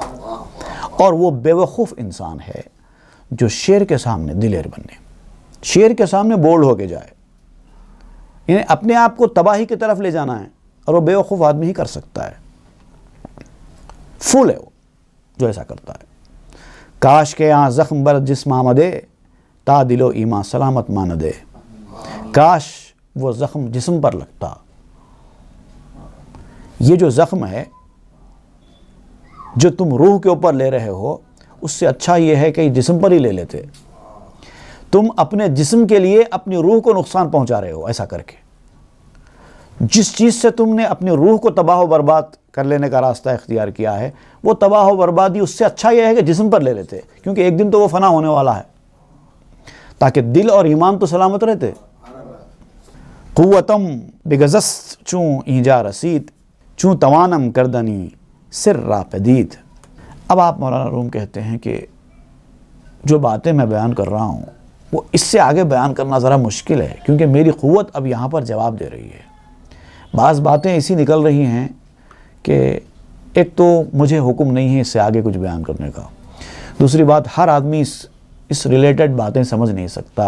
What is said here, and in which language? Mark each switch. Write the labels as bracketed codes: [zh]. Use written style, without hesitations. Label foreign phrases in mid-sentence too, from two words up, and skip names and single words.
[ur] اور وہ بے وقوف انسان ہے جو شیر کے سامنے دلیر بنے، شیر کے سامنے بولڈ ہو کے جائے. یعنی اپنے آپ کو تباہی کی طرف لے جانا ہے، اور وہ بے وقوف آدمی ہی کر سکتا ہے. فول ہے وہ جو ایسا کرتا ہے. [fa] کاش کے یہاں زخم بر جسم آمدے، تا دل و ایمان سلامت مان دے. [ur] کاش وہ زخم جسم پر لگتا. یہ جو زخم ہے جو تم روح کے اوپر لے رہے ہو، اس سے اچھا یہ ہے کہ جسم پر ہی لے لیتے. تم اپنے جسم کے لیے اپنی روح کو نقصان پہنچا رہے ہو ایسا کر کے. جس چیز سے تم نے اپنی روح کو تباہ و برباد کر لینے کا راستہ اختیار کیا ہے، وہ تباہ و بربادی اس سے اچھا یہ ہے کہ جسم پر لے لیتے، کیونکہ ایک دن تو وہ فنا ہونے والا ہے، تاکہ دل اور ایمان تو سلامت رہتے. [fa] قوتم بگزست چوں اینجا رسید، چوں توانم کردنی سر را پدید. [ur] اب آپ مولانا روم کہتے ہیں کہ جو باتیں میں بیان کر رہا ہوں وہ اس سے آگے بیان کرنا ذرا مشکل ہے، کیونکہ میری قوت اب یہاں پر جواب دے رہی ہے. بعض باتیں ایسی نکل رہی ہیں کہ ایک تو مجھے حکم نہیں ہے اس سے آگے کچھ بیان کرنے کا، دوسری بات ہر آدمی اس اس ریلیٹڈ باتیں سمجھ نہیں سکتا.